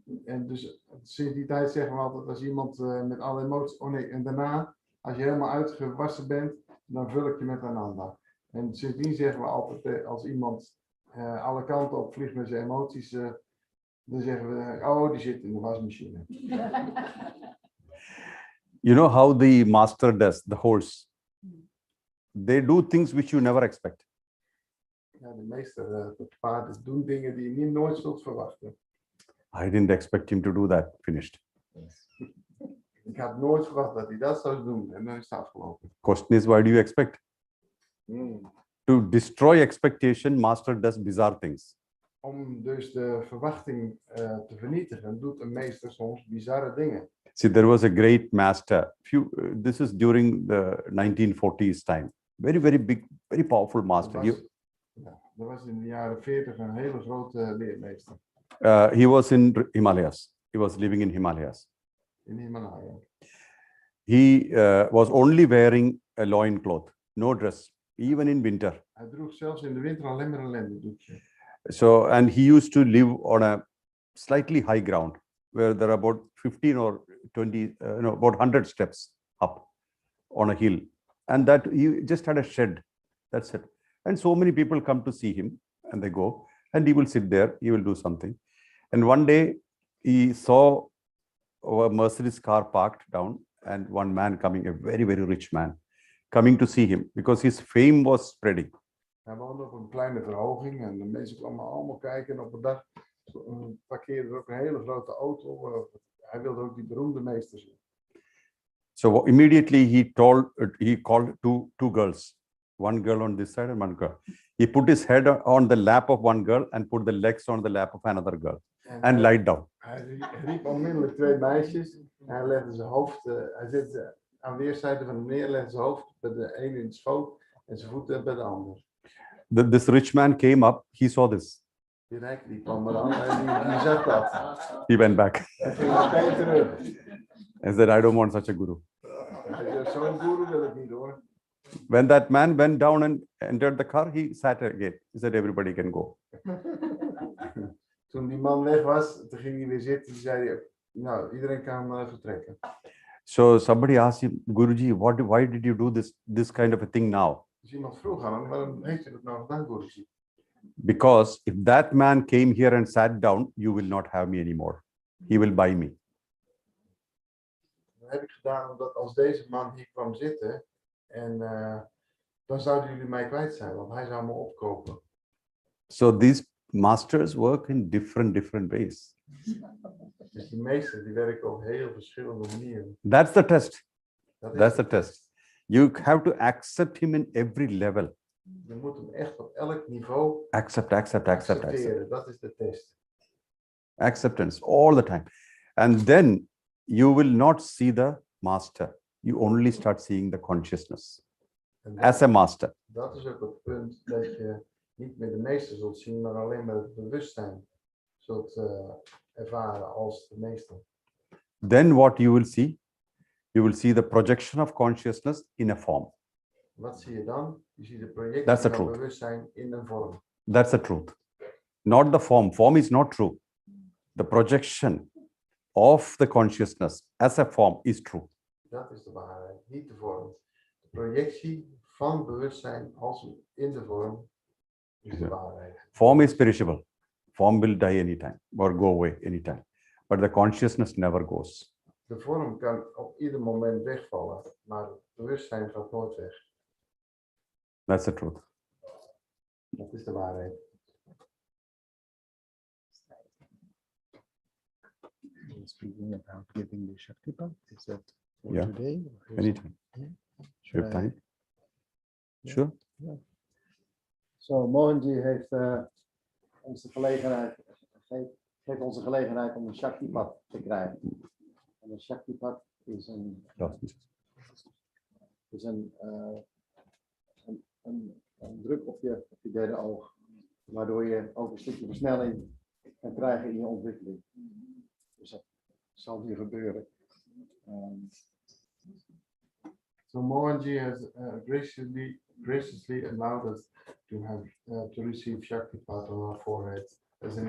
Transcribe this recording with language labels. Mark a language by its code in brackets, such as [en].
[nl] En dus sinds die tijd zeggen we altijd, als iemand met alle emoties, oh nee, en daarna, als je helemaal uitgewassen bent, dan vul ik je met een ander. En sindsdien zeggen we altijd, als iemand alle kanten op vliegt met zijn emoties, dan zeggen we, oh, die zit in de wasmachine. [en] You know how the master does, the horse? They do things which you never expect. [nl] Ja, de meeste paarden doen dingen die je nooit zult verwachten. [en] I didn't expect him to do that. Finished. [nl] Ik had nooit verwacht dat hij dat zou doen en dan is het afgelopen. [en] Question is, why do you expect? To destroy expectation, master does bizarre things. [nl] Om dus de verwachting te vernietigen, doet een meester soms bizarre dingen. [en] See, there was a great master. This is during the 1940s time. Very, very big, very powerful master. [nl] Er was in de jaren 40 een hele grote leermeester. [en] He was in Himalayas. He was living in Himalayas. In Himalaya. He was only wearing a loincloth, no dress, even in winter. [nl] Hij droeg zelfs in de winter alleen maar een lendendoekje. [en] So, and he used to live on a slightly high ground where there are about 15 or 20, about 100 steps up on a hill. And that he just had a shed. That's it. And so many people come to see him and they go and he will sit there, he will do something. And one day he saw a Mercedes car parked down and one man coming, a very, very rich man, coming to see him because his fame was spreading. [nl] Hij woonde op een kleine verhoging en de mensen kwamen allemaal kijken. En op een dag parkeerde er ook een hele grote auto. Hij wilde ook die beroemde meester zien. [en] So immediately he called two girls, one girl on this side and one girl. He put his head on the lap of one girl and put the legs on the lap of another girl and [nl] hij- [en] lied down. [nl] Hij riep onmiddellijk twee meisjes en hij legde zijn hoofd, hij zit aan weerszijden van de meneer, legde zijn hoofd bij de ene in de schoot en zijn voeten bij de ander. [en] This rich man came up, he saw this. [nl] Die rijk die kwam eraan en die zag dat. [en] He went back [nl] Hij ging meteen terug. [en] and said, I don't want such a guru. [nl] Hij zei, zo'n guru wil ik niet hoor. [en] When that man went down and entered the car, he sat again. He said, everybody can go. [nl] Toen die man weg was, toen ging hij weer zitten en zei hij, nou, iedereen kan vertrekken. [en] So somebody asked him, Guruji, why did you do this kind of a thing now? [nl] Dus iemand vroeg aan hem, waarom heeft u dat nou gedaan, Guruji? [en] Because if that man came here and sat down, you will not have me anymore. He will buy me. [nl] Dat heb ik gedaan omdat als deze man hier kwam zitten, en dan zouden jullie mij kwijt zijn, want hij zou me opkopen. [en] So these masters work in different ways. [nl] Dus die meesten die werken op heel verschillende manieren. [en] That's the test. [nl] Dat is [en] That's the test. You have to accept him in every level. [nl] Je moet hem echt op elk niveau [en] Accept. [nl] accepteren. Dat is de test. [en] Acceptance all the time. And then you will not see the master. You only start seeing the consciousness [nl] En [en] as a master. [nl] dat is ook het punt dat je niet meer de meester zult zien, maar alleen maar het bewustzijn zult ervaren als de meester. [en] Then what you will see? You will see the projection of consciousness in a form. [nl] Wat zie je dan? Je ziet de projectie [en] That's the [nl] van [en] truth. [nl] bewustzijn in een vorm. [en] That's the truth. Not the form. Form is not true. The projection of the consciousness as a form is true. [nl] Dat is de waarheid, niet de vorm. De projectie van bewustzijn als in de vorm is de waarheid. [en] Form is perishable. Form will die anytime or go away anytime. But the consciousness never goes. [nl] De vorm kan op ieder moment wegvallen, maar het bewustzijn gaat nooit weg. [en] That's the truth. [nl] Dat is de waarheid. [en] Speaking about giving the Shaktipat, is that for Yeah. today? or is Anytime. it- You Should have I- time? Yeah. Sure. [nl] So Mohanji heeft ons de gelegenheid, geeft ons de gelegenheid om een Shaktipat te krijgen. En een Shaktipat is een druk op je derde oog, waardoor je ook een stukje versnelling kan krijgen in je ontwikkeling. Dus dat zal hier gebeuren. [en] So Mohanji has graciously allowed us to have to receive Shaktipat on our forehead as an